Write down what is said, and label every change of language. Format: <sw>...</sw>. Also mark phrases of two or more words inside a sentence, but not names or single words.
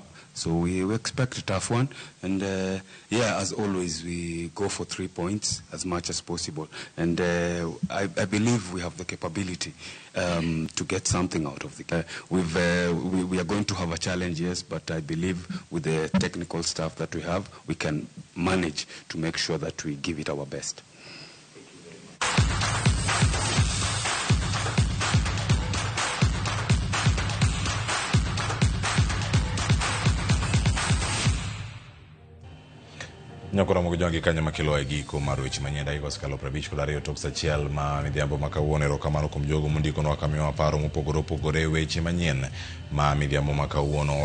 <en>So we expect a tough one, and as always, we go for 3 points as much as possible. And I believe we have the capability to get something out of the. We are going to have a challenge, yes, but I believe with the technical staff that we have, we can manage to make sure that we give it our best.</en> <luo>Nyakora mogo jongi kanya makelo e giko mar weche manyenda iko skalo 52 tok sachiel ma midhiambo makawuono erokamano kuom jogo mondiko nwa kamiyo paro mopogore weche manyien ma midhiambo makawuono.</luo>